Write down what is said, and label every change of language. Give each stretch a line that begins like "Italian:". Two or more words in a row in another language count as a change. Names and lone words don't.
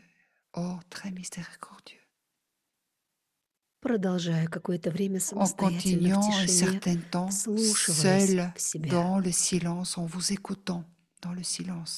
French: Oh, très miséricordieux.
Russian: продолжая какое-то время
French: En
Russian: самостоятельно в
French: continuant un
Russian: тишине,
French: certain temps
Russian: вслушиваясь
French: seul
Russian: в себя.
French: dans le silence, en vous écoutant dans le silence.